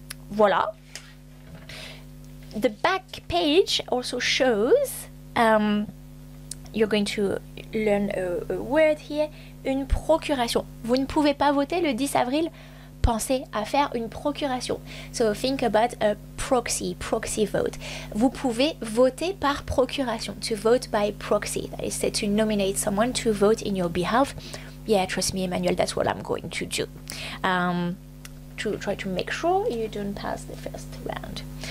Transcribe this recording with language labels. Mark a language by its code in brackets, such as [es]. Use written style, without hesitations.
[en] Voila. The back page also shows, you're going to learn a word here, une procuration. [fr] Vous ne pouvez pas voter le 10 avril. Pensez à faire une procuration. [en] So think about a proxy vote. [fr] Vous pouvez voter par procuration, to vote by proxy. [en] That is to nominate someone to vote in your behalf. Yeah, trust me, Emmanuel, that's what I'm going to do. To try to make sure you don't pass the first round.